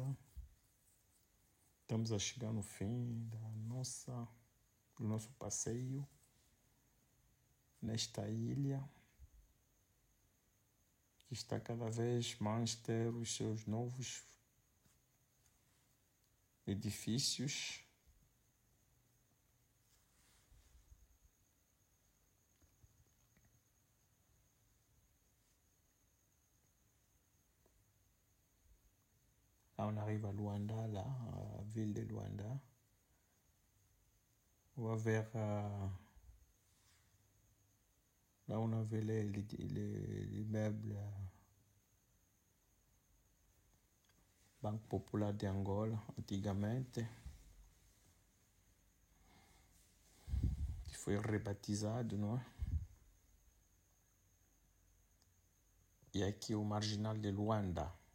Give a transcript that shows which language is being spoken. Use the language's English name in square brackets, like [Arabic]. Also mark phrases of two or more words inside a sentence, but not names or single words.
[Portuguese] Estamos a chegar no fim do nosso passeio nesta ilha, que está cada vez mais ter os seus novos edifícios. [French] Là, on arrive à Luanda, là, à la ville de Luanda. On va vers là où on avait les immeubles Banque Popular de Angola, [Portuguese] antigamente, que foi rebatizado, não é? E aqui o Marginal de Luanda.